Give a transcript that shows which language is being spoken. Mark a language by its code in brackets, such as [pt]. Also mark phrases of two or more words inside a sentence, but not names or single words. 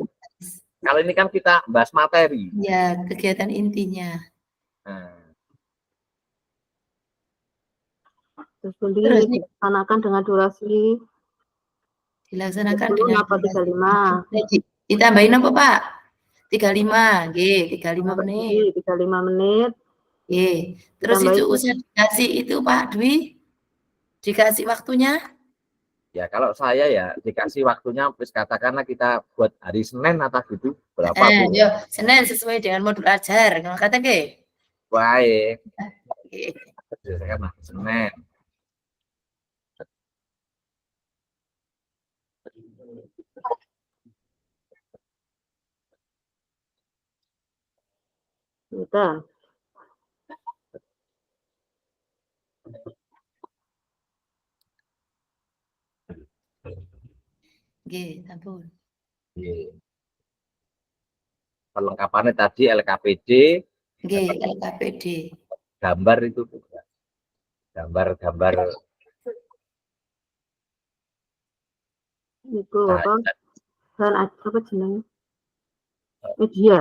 [id] Kalau ini kan kita bahas materi. Ya, kegiatan intinya. Nah. Terus dilaksanakan dengan durasi dilaksanakan 30 dengan apa 35. Ditambahin apa, Pak? 35, nggih, 35 menit. 35 menit. Nggih. Terus itu usah dikasih itu Pak Dwi? Dikasih waktunya? Ya kalau saya ya dikasih waktunya wis katakanlah kita buat hari Senin atau gitu berapa Bu? Yo, Senin sesuai dengan modul ajar. Kalau kata nggih. Baik. Nggih. Kan Senin. Gitu. [jv] Nggih, ampun. [id] Nggih. Perlengkapannya tadi LKPD. Nggih, LKPD. Gambar itu juga. Gambar-gambar itu apa? Dan [jv] apa jenenge? [id] Media.